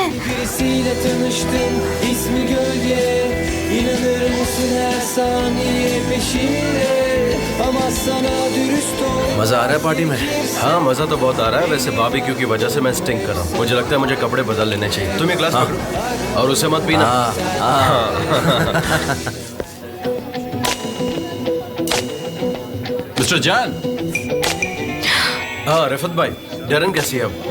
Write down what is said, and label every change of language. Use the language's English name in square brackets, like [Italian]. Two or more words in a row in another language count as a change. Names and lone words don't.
[Turkish] Birisiyle tanıştım, ismi gölge. İnanır mısın her saniye peşinde? Ama sana dürüst ol. [Hindi] मजा आ रहा है पार्टी में? हाँ मजा तो बहुत आ रहा है। वैसे बारबेक्यू की वजह से मैं स्टिंग कर रहा हूँ। मुझे लगता है मुझे कपड़े बदल लेने चाहिए। तुम एक ग्लास पकड़ो और उसे मत पीना। मिस्टर जान। हाँ रिफत भाई, डेरन कैसी है अब?